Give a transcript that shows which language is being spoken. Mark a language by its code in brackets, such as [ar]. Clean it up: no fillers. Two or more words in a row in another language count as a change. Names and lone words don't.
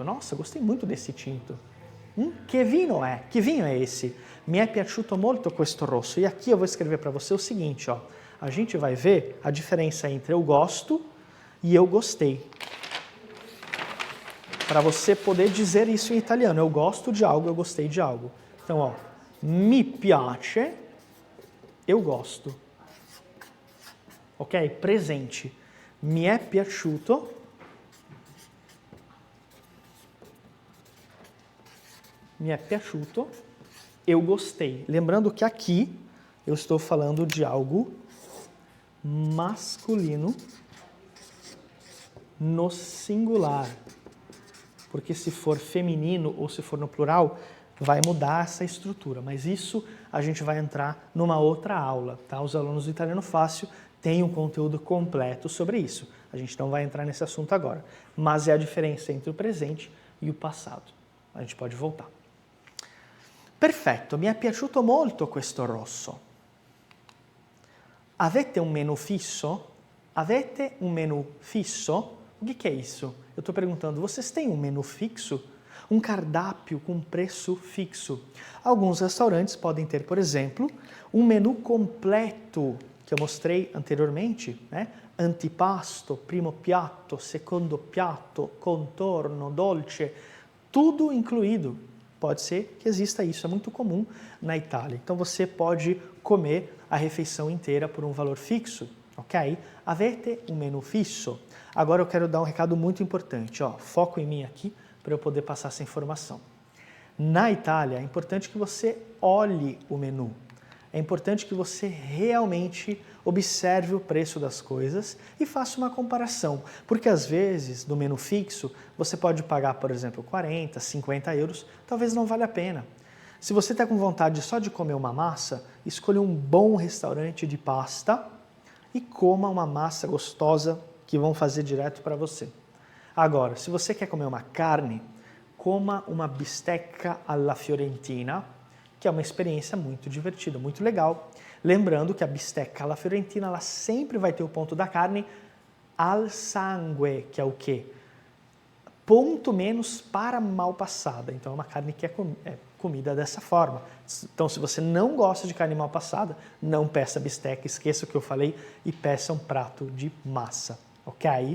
[pt] Nossa, gostei muito desse tinto. Que vinho é? Que vinho é esse? [it] Mi è piaciuto molto questo rosso. [pt] E aqui eu vou escrever para você o seguinte, ó. A gente vai ver a diferença entre eu gosto e eu gostei. Para você poder dizer isso em italiano. Eu gosto de algo, eu gostei de algo. Então, ó. [it] Mi piace, [pt] eu gosto. Ok? Presente. [it] Mi è piaciuto. Mi è piaciuto, [pt] eu gostei. Lembrando que aqui eu estou falando de algo masculino no singular. Porque se for feminino ou se for no plural, vai mudar essa estrutura. Mas isso a gente vai entrar numa outra aula, tá? Os alunos do Italiano Fácil têm um conteúdo completo sobre isso. A gente não vai entrar nesse assunto agora. Mas é a diferença entre o presente e o passado. A gente pode voltar. [it] Perfetto, mi è piaciuto molto questo rosso. Avete un menu fisso? Avete un menu fisso? [pt] O que é isso? Eu estou perguntando, vocês têm um menu fixo? Um cardápio com preço fixo? Alguns restaurantes podem ter, por exemplo, um menu completo, que eu mostrei anteriormente, né? [it] Antipasto, primo piatto, secondo piatto, contorno, dolce, [pt] tudo incluído. Pode ser que exista isso, é muito comum na Itália. Então você pode comer a refeição inteira por um valor fixo, ok? [it] Avete um menu fisso? [pt] Agora eu quero dar um recado muito importante, ó, foco em mim aqui para eu poder passar essa informação. Na Itália é importante que você olhe o menu. é importante que você realmente observe o preço das coisas e faça uma comparação, porque às vezes no menu fixo você pode pagar, por exemplo, 40, 50 euros, talvez não valha a pena. Se você está com vontade só de comer uma massa, escolha um bom restaurante de pasta e coma uma massa gostosa que vão fazer direto para você. Agora, se você quer comer uma carne, coma uma bisteca [it] alla fiorentina, [pt] que é uma experiência muito divertida, muito legal. Lembrando que a bisteca [it] alla fiorentina [pt] ela sempre vai ter o ponto da carne [it] al sangue, [pt] que é o quê? Ponto menos para mal passada. Então é uma carne que é comida dessa forma. Então se você não gosta de carne mal passada, não peça bisteca, esqueça o que eu falei e peça um prato de massa, ok?